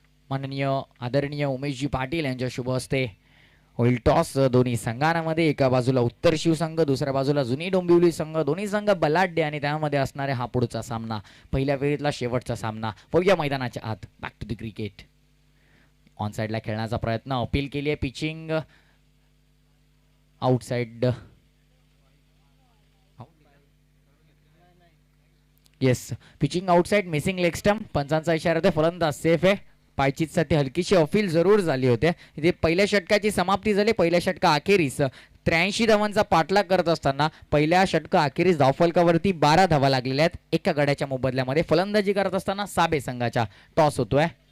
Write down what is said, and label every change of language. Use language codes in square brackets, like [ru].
[mr] माननीय आदरणीय उमेशजी पाटील यांच्या शुभ हस्ते होईल टॉस दोन्ही संघांमध्ये. एका बाजूला उत्तर शिव संघ, दुसऱ्या बाजूला जुनी डोंबिवली संघ. दोन्ही संघ बलाढ्य आणि त्यामध्ये असणारे हा पुढचा सामना, पहिल्या फेरीतला शेवटचा सामना. बघूया मैदानाच्या आत. [en] Back to the cricket. [mr] On साईडला खेळण्याचा प्रयत्न, अपील केली आहे. [en] Pitching outside, yes pitching outside, missing leg stump. [mr] पंचांचा इशारा आहे, फलंदाज सेफ आहे. पायचीतसाठी हलकीशी अपील जरूर झाली होते. इथे पहिल्या षटकाची समाप्ती झाली. पहिल्या षटका अखेरीस 83 धावांचा पाठलाग करत असताना पहिल्या षटका अखेरीस धावफलकावरती 12 धावा लागलेल्या आहेत एका गड्याच्या मोबदल्यामध्ये. फलंदाजी करत असताना साबे संघाचा टॉस होतोय.